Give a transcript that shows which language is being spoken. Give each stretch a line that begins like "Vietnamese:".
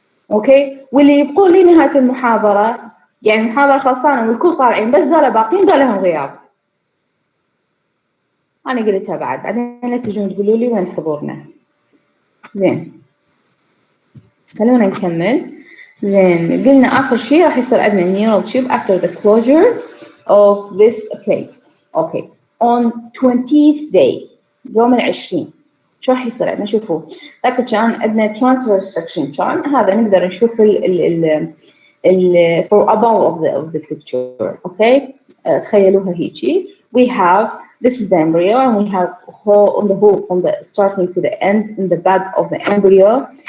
Arabic: اوكي، واللي يبقون لي نهايه المحاضره يعني المحاضره خلصانه والكل طالعين بس ذولا باقيين لهم غياب، انا قلتها بعدين لا تجون تقولوا لي وين حضورنا. زين، خلونا نكمل. زين قلنا آخر شيء راح يصير عندنا
English: neural tube after the closure of this plate. Okay. On 20th day
Arabic: يوم 20 شو راح يصير عندنا؟ شوفوا ذاك كان عندنا transverse section كان هذا نقدر نشوف ال
English: for above of the picture.
Arabic: Okay. تخيلوها هيجي.
English: We have this is the embryo and we have hole on the hole from the starting to the end in the back of the embryo.